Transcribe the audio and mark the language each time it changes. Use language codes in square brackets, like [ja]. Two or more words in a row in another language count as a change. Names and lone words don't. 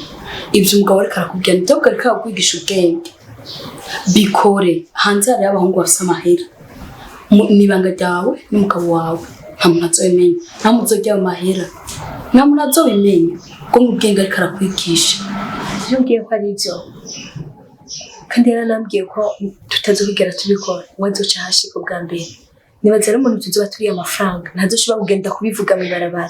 [rn] Ibyo umugabo ariko arakubwira ndabwo ariko akwigisha ubwenge. Bikore hanze ari abahungu bafite amahera. Nibanga ryawe n'umugabo wawe nta muntu azobimenya. Nta muzojya mu mahera. Nta muntu azobimenya. Ko mu bwenge ariko arakwigisha. Yongeye ko ari ibyo. Kandi yaranambwiye ko tutazobigera tubikora. Wazoca hashika bwa mbere. Nibaza rero umuntu tuzoba turiye amafaranga ntazoshobora kugenda kubivuga mu barabara.